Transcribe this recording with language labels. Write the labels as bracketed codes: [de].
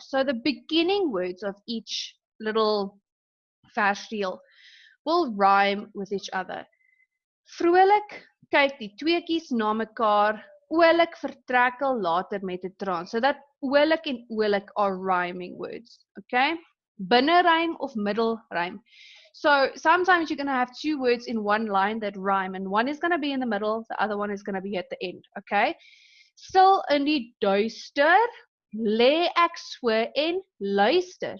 [en] So the beginning words of each little versreel will rhyme with each other. [af] Vrolik kyk die tweeetjies na mekaar, oulik vertrek al later met 'n traan. [en] So that oulik en oulik are rhyming words, okay? Binnerym of middle rhyme. So sometimes you're going to have two words in one line that rhyme, and one is going to be in the middle, the other one is going to be at the end, okay? [af] Stil in die duister, lê ek so en luister.